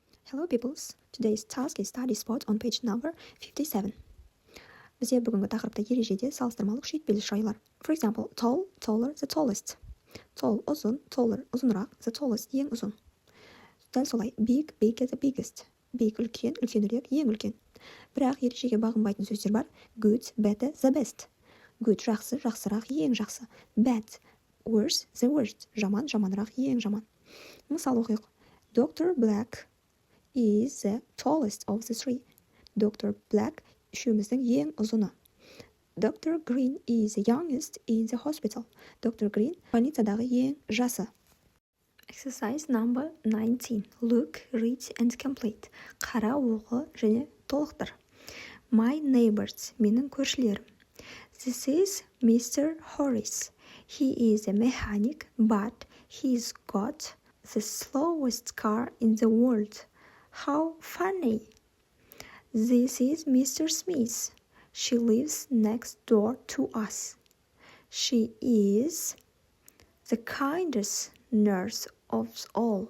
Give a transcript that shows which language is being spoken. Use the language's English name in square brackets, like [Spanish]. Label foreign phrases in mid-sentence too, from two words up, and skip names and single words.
[English] Hello peoples, today's task is study spot on page number 57. [Kazakh] Бізде бүгінгі тақырыпта ережеде салыстырмалы күшейтпелі шайлар. [English] For example, tall, taller, the tallest. Tall, [Kazakh] ұзын, taller, ұзынырақ, [English] the tallest, [Kazakh] ең ұзын. Дәл солай, [English] big, bigger, the biggest. Big, [Kazakh] үлкен, үлкенірек, ең үлкен. Бірақ ережеге бағынбайтын сөздер бар. [English] Good, better, the best. Good, [Kazakh] жақсы, жақсырақ, ең жақсы. [English] Bad, worse, the worst. [Kazakh] Жаман, жаманырақ, ең жаман. Мысал оқиық. [English] Dr. Black is the tallest of the three. [Kazakh] Dr. Black үшеуміздің ең ұзыны. [English] Dr. Green is the youngest in the hospital. [Kazakh] Dr. Green больницадағы ең жасы. [English] Exercise number 19. Look, read and complete. [Kazakh] Қара, оқы және толықтыр. [English] My neighbors, [Kazakh] менің көршілерім. [English] This is Mr. Horace. He is a mechanic, but he's got the slowest car in the world. How funny! This is Mr. Smith. She lives next door to us. She is the kindest nurse of all.